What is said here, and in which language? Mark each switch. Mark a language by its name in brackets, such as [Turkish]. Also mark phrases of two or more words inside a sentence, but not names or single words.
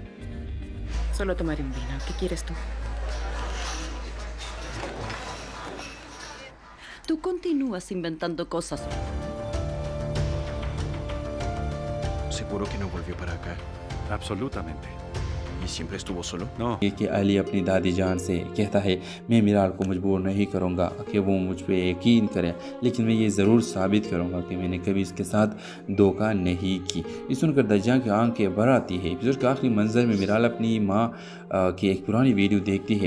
[Spanish] Solo tomaré un vino. ¿Qué quieres tú? Tú continúas inventando cosas. ¿Seguro que no volvió para acá? Absolutamente. ¿Y siempre estuvo solo? No. [Hindi] कि अली अपनी दादी जान से कहता है मैं मिराल को मजबूर नहीं करूँगा कि वो मुझ पे यकीन करे, लेकिन मैं ये ज़रूर साबित करूँगा कि मैंने कभी उसके साथ धोखा नहीं की। ये सुनकर दज्जान की आंखें भर आती है। एपिसोड के आखिरी मंजर में मिराल अपनी माँ की एक पुरानी वीडियो देखती है।